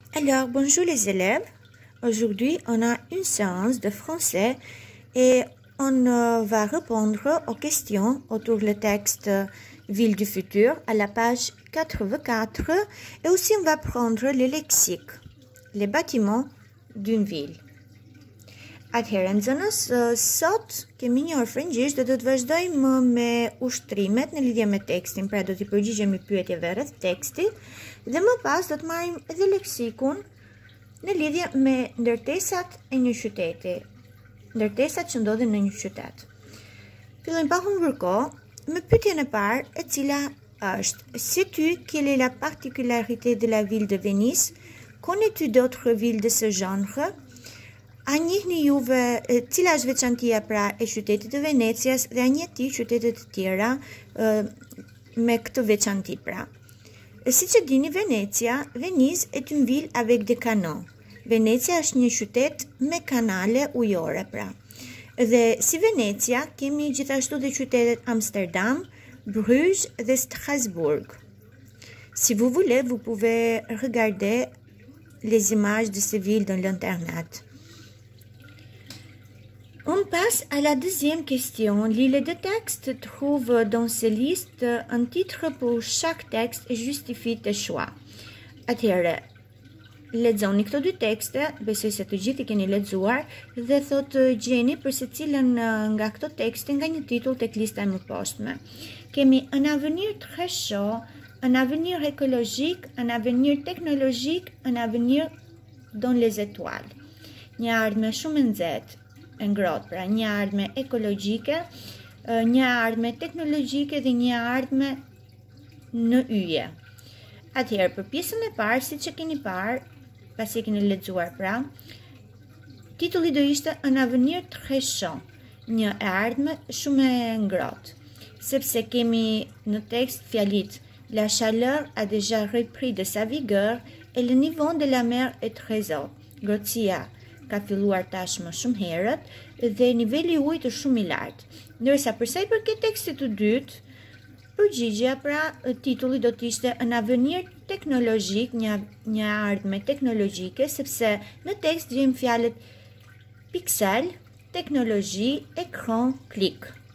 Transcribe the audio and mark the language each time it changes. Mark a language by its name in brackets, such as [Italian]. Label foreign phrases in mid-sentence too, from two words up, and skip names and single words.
[French] Alors, bonjour les élèves. Aujourd'hui, on a une séance de français et on va répondre aux questions autour du texte Ville du futur à la page 84 et aussi on va prendre le lexique, les bâtiments d'une ville. [Albanian] Atëherë, nxënës, sot kemi një orë frëngjisht dhe do të vazhdojmë me ushtrimet në lidhje me tekstin, pra do t'i përgjigjemi pyetjeve rreth tekstit dhe më pas do të marrim edhe leksikun në lidhje me ndërtesat e një qyteti, ndërtesat që ndodhen në një qytet. Fillojmë pa humbur kohë me pyetjen e parë, e cila është: [French] sais-tu quelle est la particularité de la ville de Venise? Connais-tu d'autres villes de ce genre? [Albanian] A njihni juve cila është veçantia pra e qytetit të Venecias dhe a njihni qytetet të tjera me këtë veçanti pra. Siç e dini, [French] Venise est une ville avec des canaux. [Albanian] Venecia është një qytet me kanale ujore pra. Dhe si Venecia kemi gjithashtu dhe qytetet Amsterdam, Bruges dhe Strasbourg. [French] Si vous voulez, vous pouvez regarder les images de ces villes dans l'internet. On passe à la deuxième question. L'île de texte trouve dans ces listes un titre pour chaque texte et justifie tes choix. [Albanian] Atëherë, lexoni këto dy tekste, besoj se të gjithë i keni lexuar dhe thotë gjeni për secilën nga këto tekste nga një titull tek lista e mëposhtme. [French] Kemi un avenir très chaud, un avenir écologique, un avenir technologique, un avenir dans les étoiles. [Albanian] Një ardhme shumë e nxehtë, e ngrohtë, pra një ardhme ekologjike, një ardhme teknologjike dhe një ardhme në yje. Atëherë, për pjesën e parë, siç e keni parë, pasi e keni lexuar pra, titulli do ishte [French] Un avenir très chaud, [Albanian] një ardhme shumë e ngrohtë, sepse kemi në tekst fjalit [French] La chaleur a déjà repris de sa vigueur et le niveau de la mer est très haut. [Albanian] Ngrohtësia ka filluar tashmë shumë herët dhe niveli i ujit është shumë i lartë. Ndërsa për sa i përket tekstit të dytë, përgjigjja pra titulli do të ishte [French] Un avenir [Albanian] teknologjik, një ardhme teknologjike, sepse në tekst gjejmë fjalët piksel, teknologji, ekran, klik.